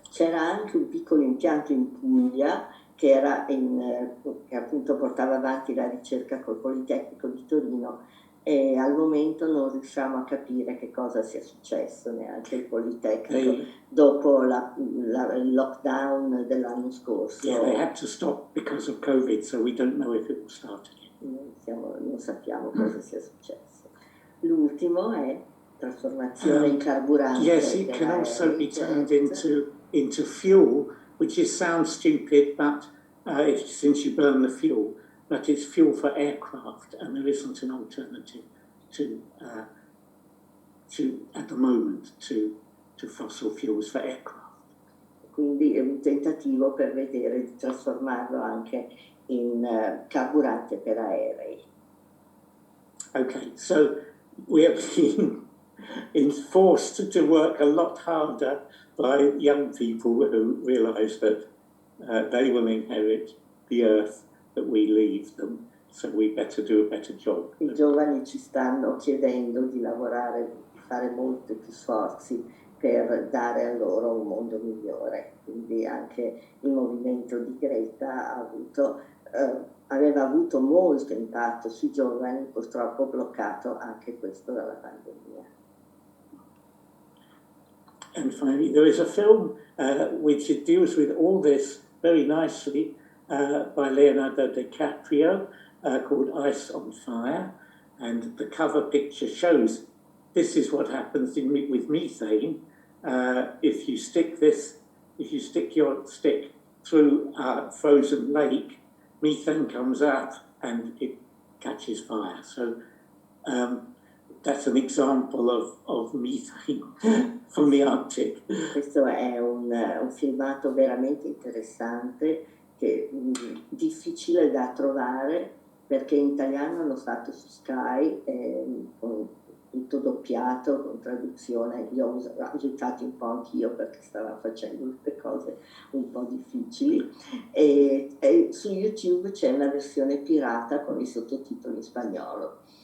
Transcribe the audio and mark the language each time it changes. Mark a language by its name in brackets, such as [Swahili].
[Italian] C'era anche un piccolo impianto in Puglia che appunto portava avanti la ricerca col Politecnico di Torino, e al momento non riusciamo a capire che cosa sia successo, neanche il Politecnico, dopo il lockdown dell'anno scorso. [English] Yeah, they had to stop because of COVID, so we don't know if it will start again. [Italian] Non sappiamo cosa sia successo. L'ultimo è trasformazione in carburante. [English] Yes, it can also be turned into fuel, which sounds stupid, but since you burn the fuel, but it's fuel for aircraft, and there isn't an alternative to at the moment to fossil fuels for aircraft. [Italian] Quindi è un tentativo per vedere di trasformarlo anche in carburante per aerei. [English] Okay, so we are being forced to work a lot harder by young people who realise that they will inherit the earth that we leave them, so we better do a better job. [Italian] I giovani ci stanno chiedendo di lavorare, di fare molti più sforzi per dare a loro un mondo migliore. Quindi anche il movimento di Greta aveva avuto molto impatto sui giovani, purtroppo bloccato anche questo dalla pandemia. [English] And finally, there is a film which deals with all this very nicely by Leonardo DiCaprio called Ice on Fire, and the cover picture shows this is what happens with methane. If you stick your stick through a frozen lake, methane comes up and it catches fire. So that's an example of methane from the Arctic. [Italian] Questo è un filmato veramente interessante, che difficile da trovare perché in italiano hanno fatto su Sky, con tutto doppiato, con traduzione. Io ho aiutato un po' anch'io perché stavo facendo le cose un po' difficili, e su YouTube c'è una versione pirata con i sottotitoli in spagnolo.